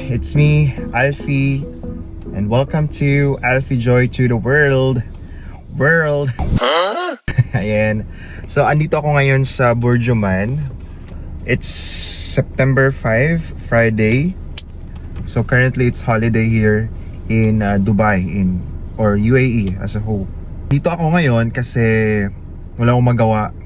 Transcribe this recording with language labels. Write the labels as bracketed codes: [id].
[en] It's me, Alfie, and welcome to Alfie Joy to the World. Huh? Ayan. [tl] So, andito ako ngayon sa Burjuman. [en] It's September 5, Friday. So, currently it's holiday here in Dubai or UAE as a whole. [tl] Dito ako ngayon kasi wala akong magawa.